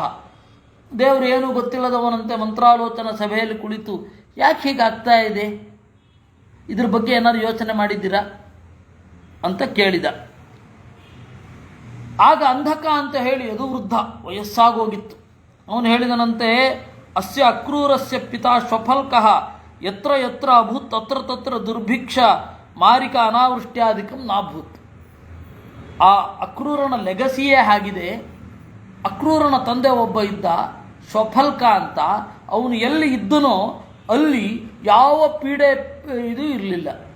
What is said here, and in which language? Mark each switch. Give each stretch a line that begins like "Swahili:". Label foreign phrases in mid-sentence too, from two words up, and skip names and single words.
Kannada: ದೇವರು ಏನೂ ಗೊತ್ತಿಲ್ಲದವನಂತೆ ಮಂತ್ರಾಲೋಚನಾ ಸಭೆಯಲ್ಲಿ ಕುಳಿತು ಯಾಕೆ ಹೀಗಾಗ್ತಾ ಇದೆ, ಇದ್ರ ಬಗ್ಗೆ ಏನಾದ್ರು ಯೋಚನೆ ಮಾಡಿದ್ದೀರಾ ಅಂತ ಕೇಳಿದ. ಆಗ ಅಂಧಕ ಅಂತ ಹೇಳಿ ಅದು ವೃದ್ಧ, ವಯಸ್ಸಾಗೋಗಿತ್ತು. ಅವನು ಹೇಳಿದನಂತೆ,
Sanskrit: अस्य अक्रूरस्य पिता श्वफल्कः यत्र यत्र अभूत् तत्र तत्र दुर्भिक्ष मारिक अनावृष्ट्याधिकं नाभूत्.
Kannada: ಆ ಅಕ್ರೂರನ ಲೆಗಸಿಯೇ ಆಗಿದೆ. ಅಕ್ರೂರನ ತಂದೆ ಒಬ್ಬ ಇದ್ದ, ಶ್ವಫಲ್ಕ ಅಂತ. ಅವನು ಎಲ್ಲಿ ಇದ್ದನೋ ಅಲ್ಲಿ ಯಾವ ಪೀಡೆ ಇದು ಇರಲಿಲ್ಲ.